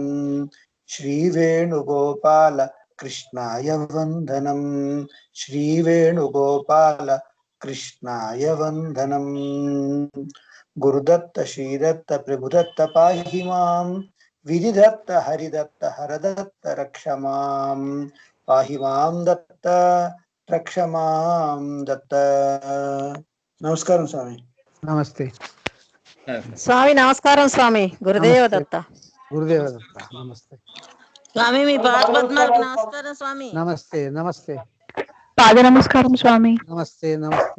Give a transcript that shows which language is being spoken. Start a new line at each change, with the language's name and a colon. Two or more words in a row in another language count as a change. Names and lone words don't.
Sanskrit: श्रीवेणुगोपाल कृष्णाय वन्दनं श्रीवेणुगोपाल कृष्णाय वन्दनं गुरुदत्त श्रीदत्त प्रभुदत्त पाहि मां विधिदत्त हरिदत्त हरदत्त रक्ष मां पाहि मां दत्त रक्ष मां दत्त.
Telugu: నమస్కారం స్వామి. నమస్తే స్వామి నమస్కారం స్వామి. గురుదేవ నమస్తే దత్త. గురుదేవ దత్త. నమస్తే స్వామి మీ పాదపద్మాలకు నమస్కారం స్వామి. నమస్తే నమస్తే పాద నమస్కారం స్వామి. నమస్తే నమస్తే